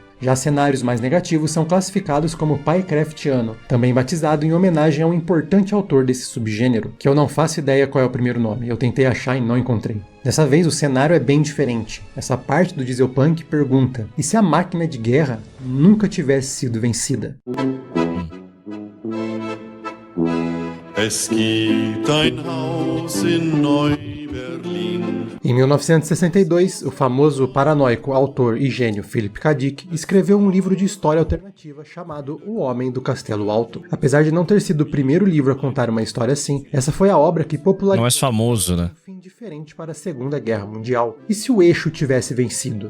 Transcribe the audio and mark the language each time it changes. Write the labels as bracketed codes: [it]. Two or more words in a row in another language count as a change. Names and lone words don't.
[pt] Já cenários mais negativos são classificados como Piecraftiano, também batizado em homenagem a um importante autor desse subgênero, que eu não faço ideia qual é o primeiro nome, eu tentei achar e não encontrei. Dessa vez o cenário é bem diferente. Essa parte do dieselpunk pergunta: e se a máquina de guerra nunca tivesse sido vencida? [de] Es gibt ein Haus in Neu-Berlin. [pt] Em 1962, o famoso paranoico autor e gênio Philip K. Dick escreveu um livro de história alternativa chamado O Homem do Castelo Alto. Apesar de não ter sido o primeiro livro a contar uma história assim, essa foi a obra que popularizou mais famoso, né? Um fim diferente para a Segunda Guerra Mundial. E se o eixo tivesse vencido?